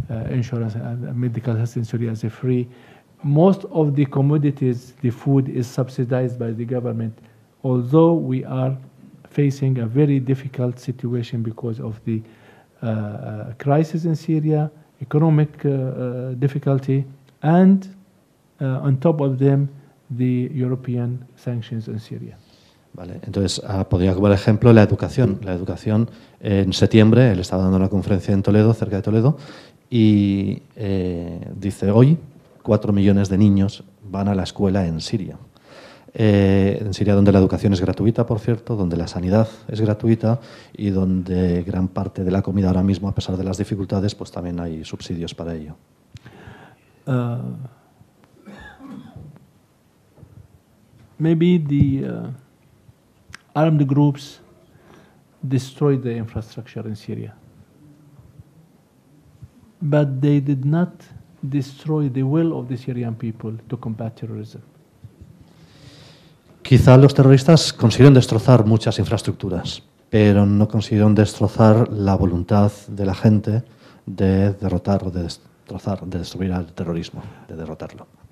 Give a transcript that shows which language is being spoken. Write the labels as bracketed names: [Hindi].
[English] insurance and medical health in Syria is free. Most of the commodities, the food is subsidized by the government, although we are facing a very difficult situation because of the crisis in Syria, economic difficulty, and on top of them, the European sanctions in Syria. [Spanish] Vale, entonces podría como ejemplo la educación. La educación, en septiembre, él estaba dando una conferencia en Toledo, cerca de Toledo, y dice, hoy 4 millones de niños van a la escuela en Siria. En Siria, donde la educación es gratuita, por cierto, donde la sanidad es gratuita y donde gran parte de la comida ahora mismo, a pesar de las dificultades, pues también hay subsidios para ello. [English] Maybe the armed groups destroyed the infrastructure in Syria, but they did not destroy the will of the Syrian people to combat terrorism. [Spanish] Quizá los terroristas consiguieron destrozar muchas infraestructuras, pero no consiguieron destrozar la voluntad de la gente de derrotar o de destrozar, de destruir al terrorismo, de derrotarlo.